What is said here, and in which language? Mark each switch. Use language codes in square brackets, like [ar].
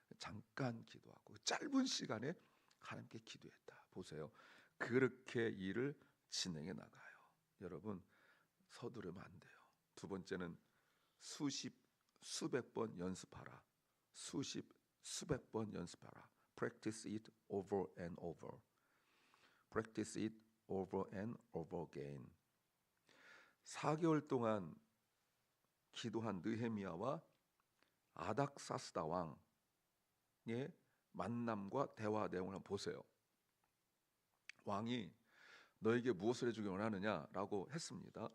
[ko] 잠깐 기도하고 짧은 시간에 하나님께 기도했다. 보세요. 그렇게 일을 진행해 나가요. 여러분, 서두르면 안 돼요. 두 번째는 수백 번 연습하라. 수백 번 연습하라. [en] Practice it over and over. Practice it over and over again. [ko] 4개월 동안 기도한 느헤미야와 아닥사스다 왕의 만남과 대화 내용을 한번 보세요. 왕이 너에게 무엇을 해주기 원하느냐라고 했습니다.